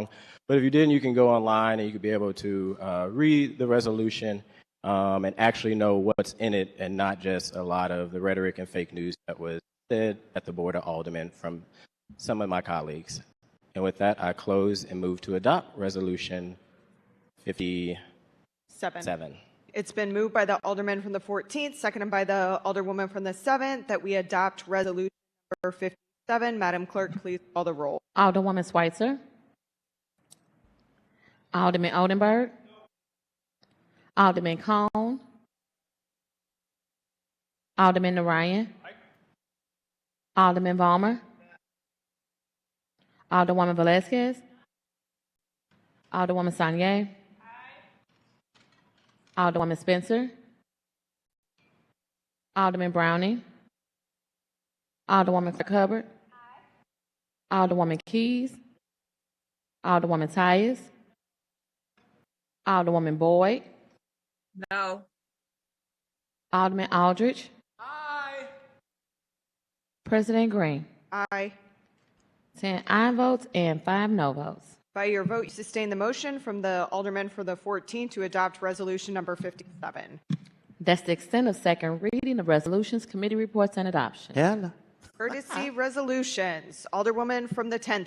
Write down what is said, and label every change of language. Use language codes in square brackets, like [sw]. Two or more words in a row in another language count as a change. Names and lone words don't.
[en] But if you didn't, you can go online and you could be able to read the resolution and actually know what's in it and not just a lot of the rhetoric and fake news that was said at the Board of Aldermen from some of my colleagues. And with that, I close and move to adopt Resolution 57. It's been moved by the Alderman from the 14th, seconded by the Alderwoman from the 7th, that we adopt Resolution number 57. Madam Clerk, please call the roll. Alderwoman Schweitzer. Alderman Oldenburg. Alderman Cone. Alderman Narayan. Alderman Vollmer. Alderwoman Velazquez. Alderwoman Sanier. Alderwoman Spencer. Alderman Browning. Alderwoman Clark Hubbard. Alderwoman Keys. Alderwoman Tyus. Alderwoman Boyd. No. Alderman Aldridge. Aye. President Green. Aye. 10 aye votes and 5 no votes. By your vote, you sustain the motion from the Alderman for the 14th to adopt Resolution number 57. That's the extent of second reading of resolutions, committee reports, and adoption. Hello. Courtesy resolutions. Alderwoman from the 10th,